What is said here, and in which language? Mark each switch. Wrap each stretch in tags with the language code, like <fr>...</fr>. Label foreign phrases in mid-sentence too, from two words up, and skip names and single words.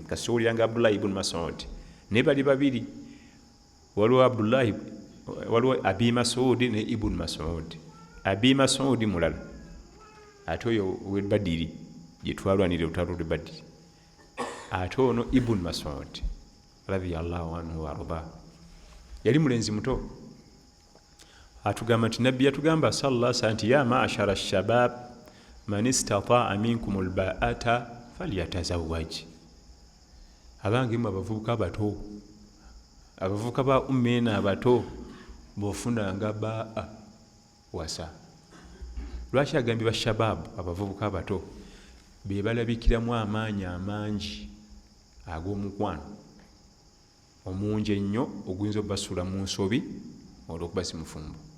<lg>Kasuli yange Abdullah ibn Mas'ud ne bali babiri waliwo Abi Mas'ud ne Ibn Mas'ud. Abi Mas'ud mulala ate oyo we Badiri gye twalwanira olutalo lwe Badiri ate ono Ibn Mas'ud</lg> <ar>رضي الله عنه وأرضاه</ar> <lg>yali mulenzi muto. Atugamba nti nabbi yatugamba</lg> <ar>صلى الله عليه وسلم يا معشر الشباب من استطاع منكم الباءة فليتزوج.</ar> <lg>Abange mu abavubuka abato abavubuka ba ummena abato bofuna nga ba'a wasa. Lwaki agambye bashabab abavubuka abato be balabikiramu amaanyi amangi ag'omukwano omungi ennyo oguyinza obbasula mu nsobi olw'okuba si mufumbo.</lg>